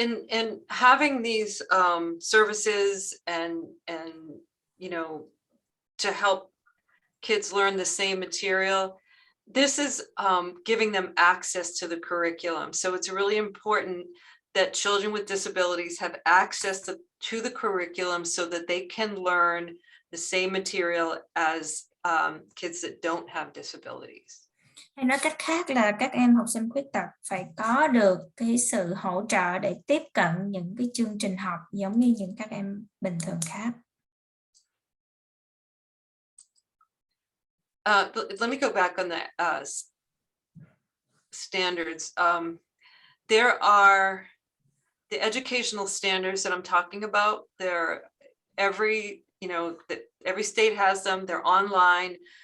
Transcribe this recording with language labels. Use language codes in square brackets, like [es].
[en] And having these services and you know, to help kids learn the same material, this is giving them access to the curriculum. So it's really important that children with disabilities have access to the curriculum so that they can learn the same material as kids that don't have disabilities. [vi] Hay nói cách khác là các em học sinh khuyết tật phải có được cái sự hỗ trợ để tiếp cận những cái chương trình học giống như những các em bình thường khác. [en] Let me go back on the standards. There are the educational standards that I'm talking about. Every state has them. They're online.